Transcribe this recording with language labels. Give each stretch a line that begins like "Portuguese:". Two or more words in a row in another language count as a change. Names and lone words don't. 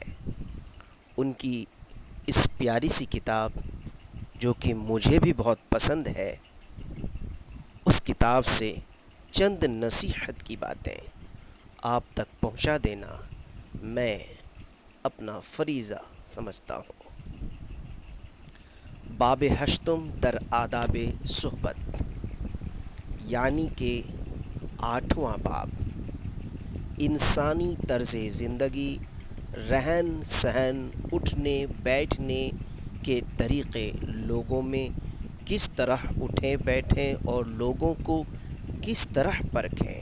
Urdu: ان کی اس پیاری سی کتاب، جو کہ مجھے بھی بہت پسند ہے، اس کتاب سے چند نصیحت کی باتیں آپ تک پہنچا دینا میں اپنا فریضہ سمجھتا ہوں۔
Persian: باب ہشتم در آداب صحبت،
Urdu: یعنی کہ 8واں باب، انسانی طرز زندگی، رہن سہن، اٹھنے بیٹھنے کے طریقے، لوگوں میں کس طرح اٹھیں بیٹھیں اور لوگوں کو کس طرح پرکھیں۔